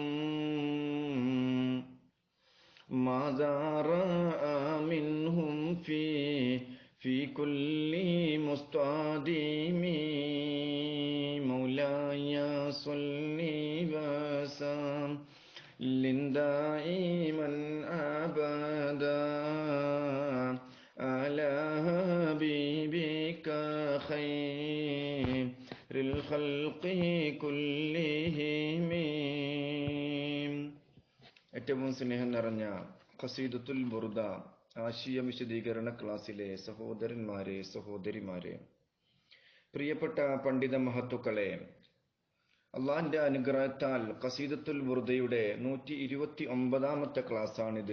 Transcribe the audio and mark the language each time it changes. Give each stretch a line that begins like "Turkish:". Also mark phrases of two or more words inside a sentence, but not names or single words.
Arabic: ماذا رأى منهم في كل مستقدم مولاي صل وسلم دائما أبدا على حبيبك خير الخلق كلهم.
Malayalam: ഏറ്റവും സ്നേഹം നിറഞ്ഞ ഖസീദത്തുൽ ബുർദ ആശയ വിശദീകരണ ക്ലാസ്സിലെ സഹോദരന്മാരെ, സഹോദരിമാരെ, പ്രിയപ്പെട്ട പണ്ഡിത മഹത്തുക്കളെ, അള്ളാഹിന്റെ അനുഗ്രഹത്താൽ ഖസീദത്തുൽ ബുർദയുടെ 129ാമത്തെ ക്ലാസ്സാണിത്.